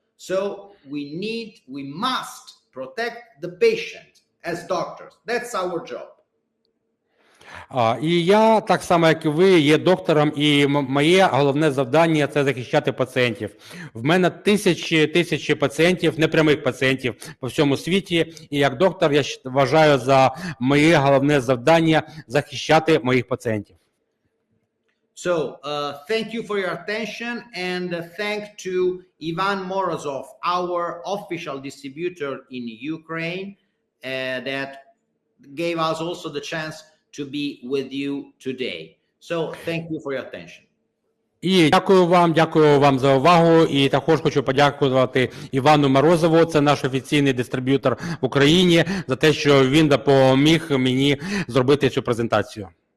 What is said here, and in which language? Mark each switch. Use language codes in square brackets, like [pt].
[en] So we must protect the patient as doctors. That's our job. [uk] І я, так само як і ви, є доктором, і моє головне завдання – це захищати пацієнтів. В мене тисячі пацієнтів, непрямих пацієнтів по всьому світі, і як доктор я вважаю за моє головне завдання захищати моїх пацієнтів. [en] So, thank you for your attention, and thank to Ivan Morozov, our official distributor in Ukraine, that gave us also the chance to be with you today. So, thank you for your attention. [uk] І дякую вам за увагу, і також хочу подякувати Івану Морозову, це наш офіційний дистриб'ютор в Україні, за те, що він допоміг мені зробити цю презентацію.